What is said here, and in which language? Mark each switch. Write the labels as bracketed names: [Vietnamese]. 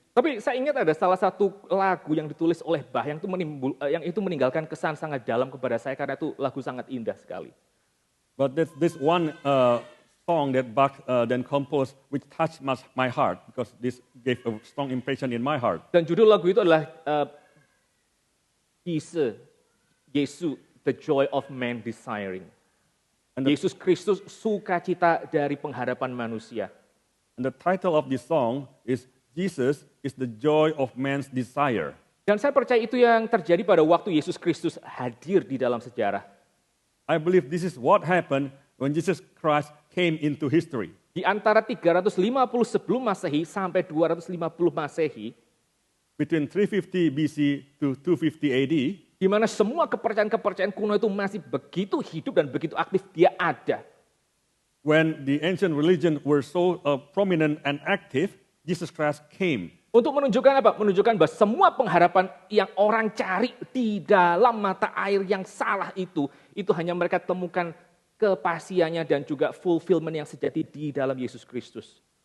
[Indonesian] Tapi saya ingat ada salah satu lagu yang ditulis oleh Bach yang itu meninggalkan kesan sangat dalam kepada saya karena itu lagu sangat indah sekali. [English] But this one song that Bach then composed which touched my heart because this gave a strong impression in my heart. [Indonesian] Dan judul lagu itu adalah Yesus, [English] the joy of man desiring. [Indonesian] Yesus Kristus, sukacita dari pengharapan manusia. [English] And the title of this song is Jesus is the joy of man's desire. [Indonesian] Dan saya percaya itu yang terjadi pada waktu Yesus Kristus hadir di dalam sejarah. [English] I believe this is what happened when Jesus Christ came into history. [Indonesian] Di antara 350 sebelum Masehi sampai 250 Masehi, [English] between 350 BC to 250 AD, [Indonesian] di mana semua kepercayaan-kepercayaan kuno itu masih begitu hidup dan begitu aktif, dia ada. [English] When the ancient religion were so prominent and active, Jesus Christ came. [Indonesian] Untuk menunjukkan apa? Menunjukkan bahwa semua pengharapan yang orang cari di dalam mata air yang salah itu hanya mereka temukan kepastiannya dan juga fulfillment yang sejati di dalam Yesus Kristus.